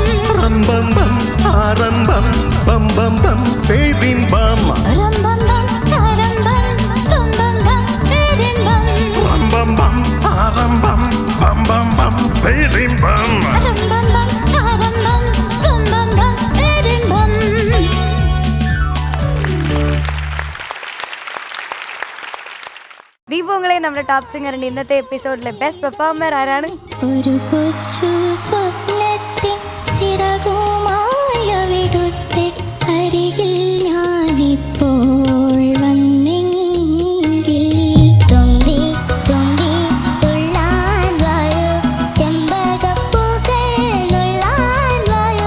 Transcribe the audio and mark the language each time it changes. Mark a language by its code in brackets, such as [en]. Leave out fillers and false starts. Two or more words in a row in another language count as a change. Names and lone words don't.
[ta] ரம்பம் பம் ஆரம்பம் பம் பம் பம் பேரின்பம் ரம்பம் பம் ஆரம்பம் பம் பம் பம் பேரின்பம் ரம்பம் பம் ஆரம்பம் பம் பம் பம் பேரின்பம் ரம்பம் பம் ஆரம்பம் பம் பம் பம் பேரின்பம் [ml] ദീപങ്ങളെ നമ്മുടെ ടോപ്പ് സിംഗറിന്റെ ഇന്നത്തെ എപ്പിസോഡിലെ [en] best performer [ml] ആരാണ്? ഒരു കൊച്ചു സ്വപ്നത്തിൻ ചിറകുമായ വിടുത്തെ അരികിൽ ഞാനിപ്പോൾ വന്നെങ്കിൽ തുമ്പി തുമ്പി തുള്ളാൻ വായോ ചെമ്പകപ്പൂക്കൾ നുള്ളാൻ വായോ